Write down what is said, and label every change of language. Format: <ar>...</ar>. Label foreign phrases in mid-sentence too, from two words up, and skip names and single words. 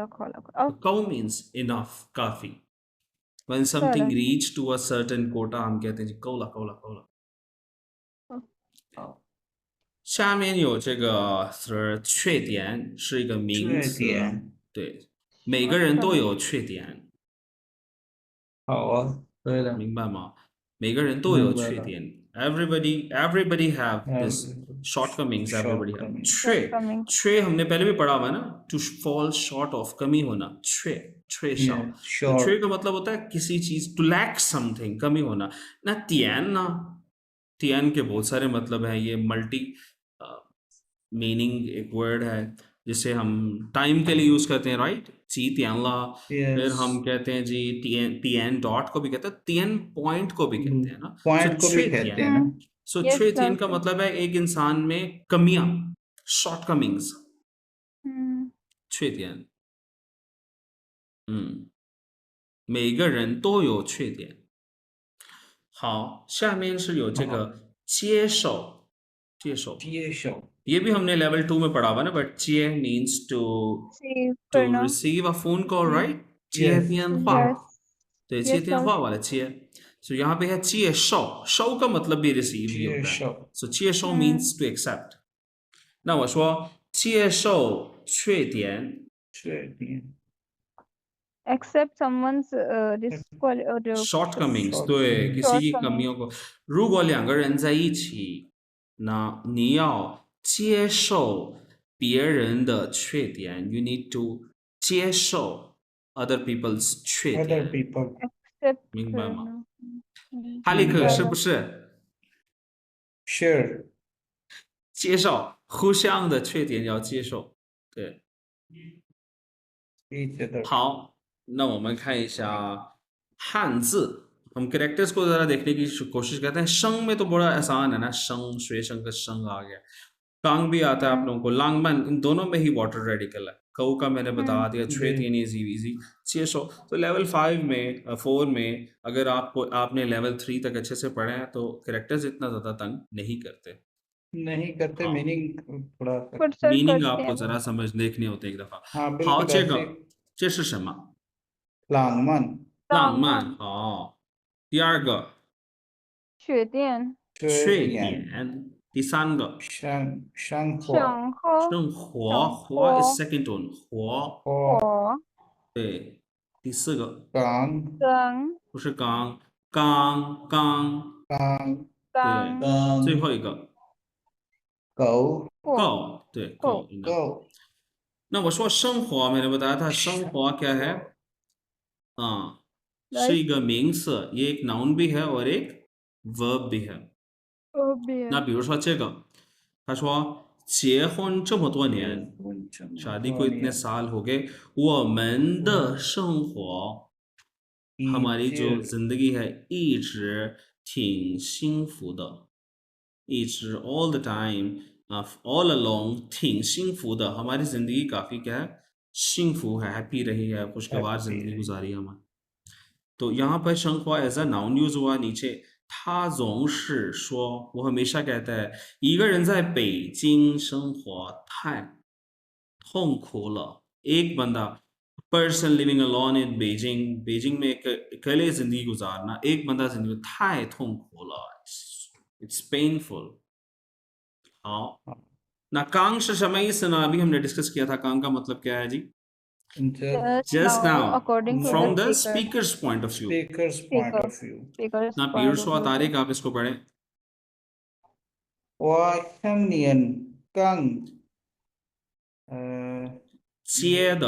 <zh>कौ</zh> <en>means enough काफी when something reach to a certain quota</en> <hi>हम कहते हैं जी कौला</hi> <zh>下面有这个词缺点是一个名词对每个人都有缺点好啊对的明白吗每个人都有缺点</zh> <en>everybody have this shortcomings everybody have</en> <zh>缺</zh> <hi>हमने पहले भी पढ़ा हुआ है ना</hi> <en>to fall short of</en> <hi>कमी होना</hi> <zh>缺少缺</zh> <hi>का मतलब होता है किसी चीज</hi> <en>to lack something</en> <hi>कमी होना ना तियान के बहुत सारे मतलब है ये</hi> <en>multi meaning</en> <hi>एक वर्ड है जिसे हम टाइम के लिए यूज करते हैं राइट ची तियानला फिर हम कहते हैं जी तियन डॉट को भी कहते हैं तियन पॉइंट को भी कहते हैं ना पॉइंट को भी कहते हैं ना सो छे तियन का मतलब है एक इंसान में कमियां</hi> <en>shortcomings</en> <hi>छे तियन</hi> <zh>每个人都有缺点好下面是有这个接受</zh> <hi>ये भी हमने लेवल 2 में पढ़ा हुआ ना, बट चे</hi> <en>means to Receive to</en> <hi>करना।</hi> <en>receive a phone call, Hmm. right? Yes.</en> <zh>接电话，</zh> <en>Yes.</en> <zh>对，</zh> <en>Yes,</en> <zh>接电</zh> <en>sir.</en> <hi>话वाला</hi> <zh>接，所以</zh> <hi>यहाँ पे है 接受，收 का मतलब भी receive ही होता है，</hi> <zh>接受 so 接受 Hmm.</zh> <en>means to accept。</en> <zh>那我说接受缺点，缺点</zh> <en>Accept someone's shortcomings， short-</en> <hi>对，किसी की</hi> <en>shortcomings.</en> <hi>कमियों को。</hi> <zh>如果两个人在一起，那你要接受别人的缺点 ，</zh> <en>you need to</en> <zh>接受</zh> <en>other people's</en> <zh>缺</zh> <en>other</en> <zh>点，</zh> <en>people Accept</en> <zh>明白吗？</zh> <hi>करना। Hmm. 哈利克</hi> <zh>明白是不是</zh> <en>share</en> <zh>接受互相的缺点要接受？对，</zh> <en>each other</en> <zh>好，那我们看一下汉字，</zh> <hi>हम कैरेक्टर्स को जरा देखने की कोशिश करते हैं। शंग में तो बड़ा आसान है ना, शंग श्वे शंग का शंग आ गया, कांग भी आता है आप लोगों को, लांगमन, इन दोनों में ही</hi> <en>water radical</en> <hi>है। कऊ का मैंने बता दिया, छुए तीन</hi> <en>easy easy</en> <hi>600। तो लेवल 5 में 4 में अगर आपने लेवल 3 तक अच्छे से पढ़े हैं तो कैरेक्टर्स इतना ज़्यादा तंग नहीं करते। नहीं करते हाँ। मीनिंग थोड़ा</hi> <en>But sir</en> <hi>मीनिंग करते आपको हैं। जरा समझ देखने होते एक दफ़ा। हाँ</hi> <zh>好，</zh> <hi>बिल्कुल</hi> <zh>这个</zh> <hi>ऐसे</hi> <zh>这是什么？ लांगमन 浪漫。好，第二个缺点。缺缺点点，第三个生活生活。生活，活</zh> <en>is second tone，</en> <zh>活，活对，第四个刚刚。不是刚，刚，刚刚。对，最后一个狗够，对，够，应该。狗那我说生活，</zh> <hi>मैंने बताया था</hi> <zh>生活</zh> <hi>क्या है? हाँ,</hi> <zh>是一个名词，</zh> <hi>ये एक नाउन भी है और एक verb भी है。</hi> <zh>那比如说这个，他说结婚这么多年，</zh> <hi>शादी को इतने साल हो गए，</hi> <zh>我们的生活，</zh> <hi>हमारी जो जिंदगी है</hi> <zh>一直挺幸福的，一直</zh> <en>all the time all along</en> <zh>挺幸福的，</zh> <hi>हमारी जिंदगी काफी क्या है, 幸福 है, हैप्पी रही है, खुशगवार जिंदगी गुजारी है हमारी। तो यहाँ पर 生活</hi> <en>as a noun</en> <hi>यूज हुआ नीचे，</hi> <zh>他总是说，我</zh> <hi>हमेशा कहता है，</hi> <zh>一个人在北京生活太痛苦了。</zh> <hi>एक बंदा</hi> <en>person living alone in Beijing,</en> <hi>बेजिंग में अकेले जिंदगी गुजारना, एक बंदा जिंदगी में</hi> <zh>太痛苦了</zh> <en>it's painful।</en> <zh>好，那刚是什么意思呢？</zh> <hi>अभी हमने डिस्कस किया था कांग का मतलब क्या है जी?</hi> <en>Just now, according to from the speaker. speaker's point of view। speaker's point of view Speaker's</en> <hi>ना</hi> <en>point of</en> <hi>पीयूष व</hi> <en>view.</en> <hi>तारिक आप इसको पढ़ें।</hi> <zh>我青年刚接的，</zh>